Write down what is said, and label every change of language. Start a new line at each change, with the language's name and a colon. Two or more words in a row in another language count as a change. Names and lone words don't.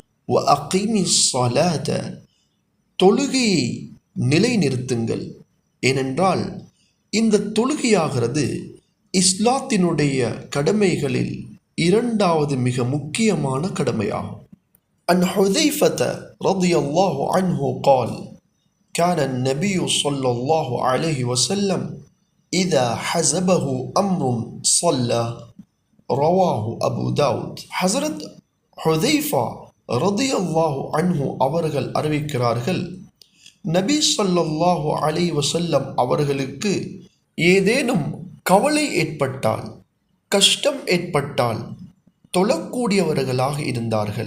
Arabic: وأقيموا الصلاة,
Tamil: தொழுகையை நிலைநிறுத்துங்கள். ஏனென்றால் இந்த தொழுகையாகிறது இஸ்லாத்தினுடைய கடமைகளில் இரண்டாவது மிக முக்கியமான கடமையாகும்.
Arabic: عن حذيفة رضي الله عنه قال كان النبي صلى الله عليه وسلم إذا حزبه أمر صلى رواه أبو داود.
Tamil: ஹஸரத் ஹுதைஃபா
Arabic: رضي الله عنه
Tamil: அவர்கள் அறிவிக்கிறார்கள், நபி
Arabic: صلى الله عليه وسلم
Tamil: அவர்களுக்கு ஏதேனும் கவலை ஏற்பட்டால், கஷ்டம் ஏற்பட்டால் தொழக்கூடியவர்களாக இருந்தார்கள்.